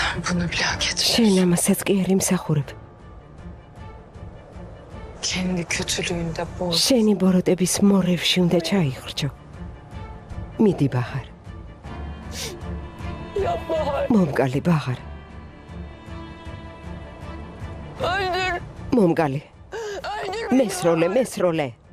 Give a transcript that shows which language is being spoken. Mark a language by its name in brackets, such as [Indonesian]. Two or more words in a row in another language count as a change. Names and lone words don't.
[Turkish] bunu bile hak etmiş. [Georgian] შენ ამასაც კი არ იმსახურებ. [Turkish] Kendi kötülüğünde boğul. [Georgian] შენი ბოროტების მორევში უნდა ჩაიხრჩო. მიდი ბაღარ. მომკალი ბაღარ. მომკალი. მესროლე.